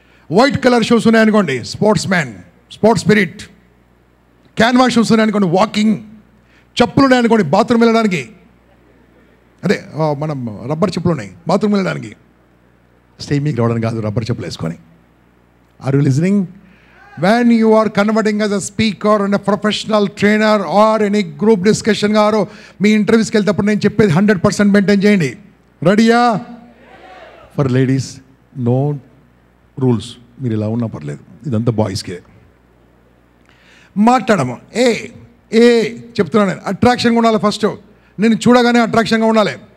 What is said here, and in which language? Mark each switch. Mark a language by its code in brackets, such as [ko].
[te] White colour shoes ఉన్నాయనుకోండి sports man, sports spirit. Canvas shoes ఉన్నాయనుకోండి walking. చెప్పులు ఉన్నాయనుకోండి బాత్రూమ్ వెళ్ళడానికి, అదే మనం రబ్బర్ చెప్పులు ఉన్నాయి బాత్రూమ్ వెళ్ళడానికి. స్టేజ్ మీకు రావడానికి కాదు, రబ్బర్ చెప్పులు వేసుకొని. [en] Are you listening? When you are converting as a speaker and a professional trainer or any group discussion [te] గారో మీ ఇంటర్వ్యూస్కి వెళ్తేప్పుడు నేను చెప్పేది 100% మెయింటైన్ చేయండి. రెడీయా? [en] for ladies no rules, [te] మీరు ఇలా ఉన్నా పర్లేదు, ఇదంతా బాయ్స్కే. మాట్లాడము ఏ చెప్తున్నాను నేను, అట్రాక్షన్గా ఉండాలి. ఫస్ట్ నేను చూడగానే అట్రాక్షన్గా ఉండాలి.